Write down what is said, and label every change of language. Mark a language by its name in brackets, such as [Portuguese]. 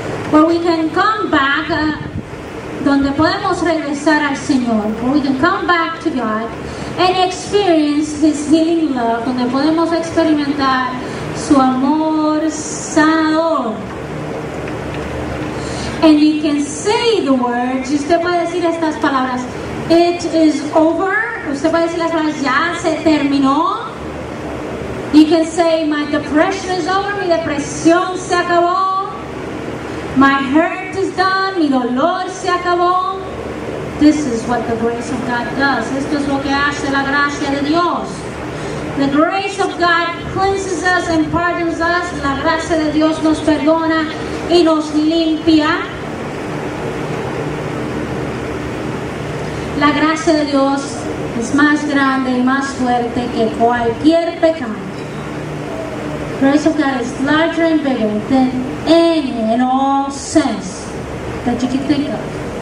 [English] Where we can come back, [Spanish] donde podemos regresar al Señor, [English] where we can come back to God and experience His healing love, [Spanish] donde podemos experimentar su amor sanador. [English] And you can say the words, [Spanish] y usted puede decir estas palabras, [English] it is over. [Spanish] Usted puede decir las palabras, ya se terminó. [English] You can say, my depression is over. [Spanish] Mi depresión se acabó. [English] My hurt is done. [Spanish] Mi dolor se acabó. [English] This is what the grace of God does. [Spanish] Esto es lo que hace la gracia de Dios. [English] The grace of God cleanses us and pardons us. [Spanish] La gracia de Dios nos perdona y nos limpia. La gracia de Dios es más grande y más fuerte que cualquier pecado. [English] The grace of God is larger and bigger than any and all sins that you can think of.